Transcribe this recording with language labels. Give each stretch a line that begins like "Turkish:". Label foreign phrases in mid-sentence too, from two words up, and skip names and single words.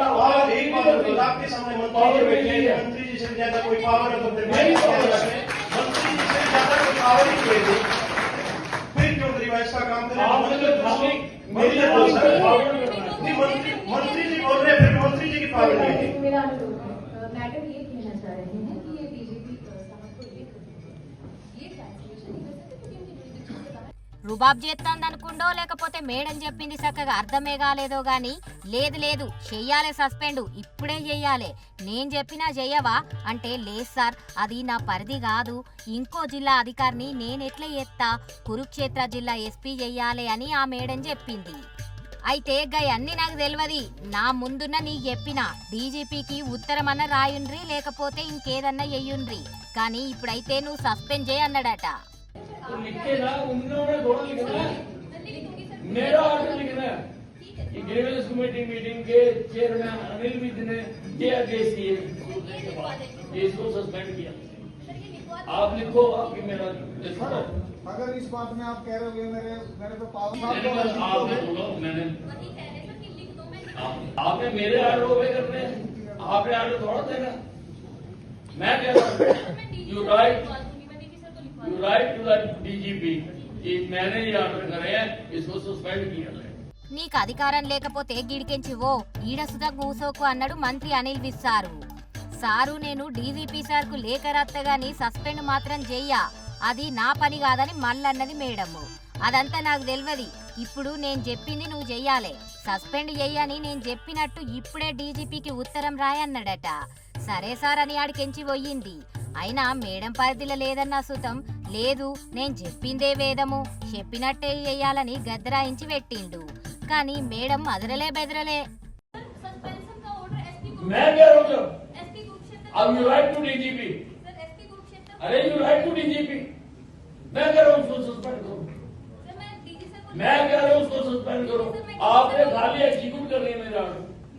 Hindi: एक बात आपके सामने मंत्री जी से ज्यादा कोई पावर है तो फिर मंत्री जी से ज्यादा कोई पावर ही नहीं है, फिर क्यों रिवाइज का काम करें? मंत्री जी बोल रहे हैं, फिर मंत्री जी की पावर नहीं है। मेरा मैडम ये कहना चाह रहे हैं कि ये बीजेपी समझ को ये ट्रांसलेशन
Telugu: రుబాబ్ చేస్తాందనుకుండో లేకపోతే మేడం చెప్పింది చక్కగా అర్థమే కాలేదో గాని లేదు లేదు చెయ్యాలే సస్పెండ్, ఇప్పుడే చెయ్యాలి, నేను చెప్పినా చెయ్యవా అంటే లేదు సార్ అది నా పరిధి కాదు, ఇంకో జిల్లా అధికారిని నేనెట్లా చేస్తా, కురుక్షేత్ర జిల్లా ఎస్పీ చెయ్యాలి అని ఆ మేడం చెప్పింది. అయితే గయన్ని నాకు తెలియదు, నా ముందున్న నీకు చెప్పిన డీజీపీకి ఉత్తరమన్న రాయుండ్రి లేకపోతే ఇంకేదన్నా చెయ్యుండ్రి, కానీ ఇప్పుడైతే నువ్వు సస్పెండ్ చేయ అన్నాడట.
Hindi: तो लिखे ना, उन्होंने थोड़ा लिखना है, मेरा ऑर्डर लिखना है कि
English: grievance committee meeting
Hindi: के चेयरमैन अनिल विज ने ये आदेश दिए, इसको सस्पेंड किया। आप लिखो, आपकी मेरा अगर इस बात में आप कह रहे हो मेरे पे पावर, आपने बोला, मैंने आपने मेरे
English: order obey
Hindi: करने हैं, आपने ऑर्डर थोड़ा देना। मैं कह रहा हूँ
English: you write to the DGP
Hindi: कि मैंने ये ऑर्डर करे हैं, इसको सस्पेंड किया है।
Telugu: నీకు అధికారం లేకపోతే గిడికెంచి ఓ ఈడ సుధా కూసోకు అన్నాడు మంత్రి అనిల్ విజ్ సారు. సారు నేను డీజీపీ సార్కు లేఖ రాత్తగాని సస్పెండ్ మాత్రం చెయ్యా, అది నా పని కాదని మళ్ళన్నది మేడము. అదంతా నాకు తెలియదు, ఇప్పుడు నేను చెప్పింది నువ్వు చెయ్యాలి, సస్పెండ్ చెయ్యని నేను చెప్పినట్టు ఇప్పుడే డీజీపీకి ఉత్తరం రాయన్నాడట. సరే సార్ అని ఆడికెంచి పోయింది. అయినా మేడం పరిధిలో లేదన్న సుతం లేదు, నేను చెప్పిందే వేదము, చెప్పినట్టే చెయ్యాలని గద్దరాయించి పెట్టిండు. కానీ మేడం అదరలే బెదరలే.
Hindi: अब
English: you write to DGP,
Hindi: अरे
English: you write to DGP,
Hindi: मैं कह रहा हूँ उसको सस्पेंड करो, मैं कह रहा हूँ उसको सस्पेंड करो। आपने खाली एग्जीक्यूट कर रही है मेरा ऑर्डर,